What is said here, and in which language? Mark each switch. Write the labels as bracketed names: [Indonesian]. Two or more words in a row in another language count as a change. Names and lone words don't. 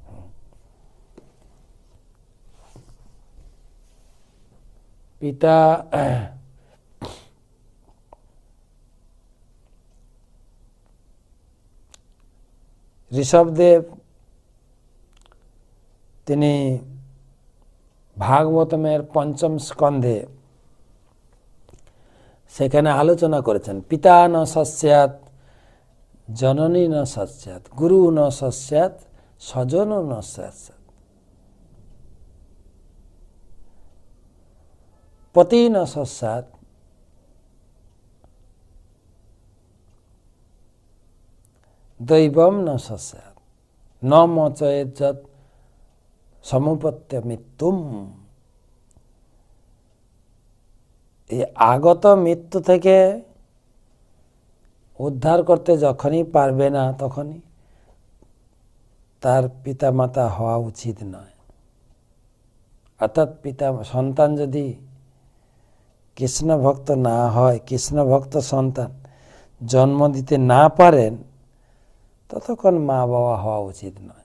[Bangla] পিতা ঋষভদেব তিনি ভাগবতমের ৫ম স্কন্ধে সেখানে আলোচনা করেছেন, [Sanskrit] পিতা ন সস্যাৎ, জননী ন সস্যাৎ, গুরু ন সস্যাৎ, স্বজন ন সস্যাৎ, পতি ন সস্যাৎ, দৈবম ন সস্যাৎ, ন মোচয়েৎ যৎ সমুপত্য মৃত্যুম। [Bangla] এই আগত মৃত্যু থেকে উদ্ধার করতে যখনই পারবে না, তখনই তার পিতা মাতা হওয়া উচিত নয়। অর্থাৎ সন্তান যদি কৃষ্ণ ভক্ত না হয়, কৃষ্ণ ভক্ত সন্তান জন্ম দিতে না পারেন, ততক্ষণ মা বাবা হওয়া উচিত নয়।